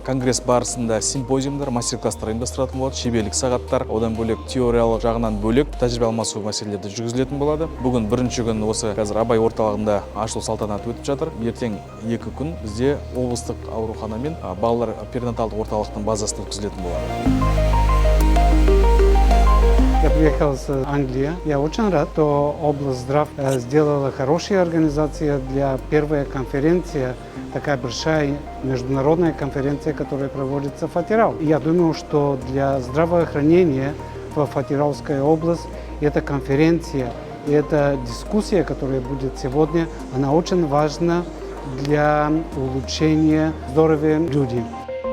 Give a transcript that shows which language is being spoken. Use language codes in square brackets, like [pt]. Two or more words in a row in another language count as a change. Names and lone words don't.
[kk] Конгресс барысында симпозиумдар, мастер-класстар ұйымдастырылатын болады, шеберлік сағаттар, одан бөлек теориялық жағынан бөлек тәжірибе алмасу мәселелері жүргізілетін болады. Бүгін бірінші күн осы қазір Абай орталығында ашылу салтанаты өтіп жатыр. Ертең 2 күн бізде облыстық аурухана мен балалар перинаталдық орталықтың базасында өткізілетін болады. [ru] Я приехал с Англии. Я очень рад, что область здрав сделала хорошие организации для первой конференции, такая большая международная конференция, которая проводится в Атырау. Я думаю, что для здравоохранения в Атырауской области эта конференция и эта дискуссия, которая будет сегодня, она очень важна для улучшения здоровья людей.